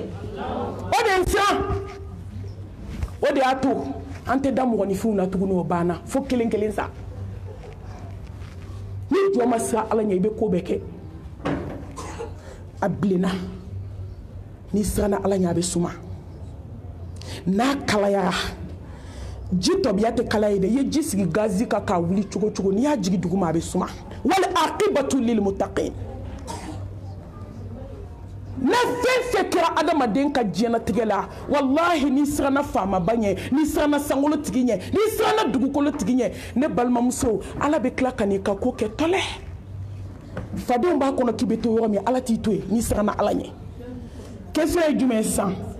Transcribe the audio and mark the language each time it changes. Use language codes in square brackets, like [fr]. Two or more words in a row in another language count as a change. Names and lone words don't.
[bm] o de ye siran o de y'a to an tɛ da mɔgɔninfinw na tuguni o banna fo kelen kelen sa ni jɔn ma siran ala ɲɛ i bɛ ko bɛɛ kɛ a bilenna n'i siranna ala ɲɛ a bɛ suma n'a kalayara ji tɔbiya tɛ kalaya ye dɛ i ye ji sigi gazi kan k'a wuli cogo cogo n'i y'a jigin duguma a bɛ suma [ar] والعاقبة للمتقين [bm] na fɛn fɛn kɛra adamaden ka diɲɛlatigɛ la walahi n'i siranna faamaba ɲɛ n'i siranna sankolo tigi ɲɛ n'i siranna dugukolo tigi ɲɛ ne balimamuso ala bɛ tila ka n'i ka ko kɛ tɔlɛ fadenw b'a kɔnɔ k'i bɛ to yɔrɔ min ala t'i to yen n'i siranna ala ɲɛ question ye jumɛn ye sisan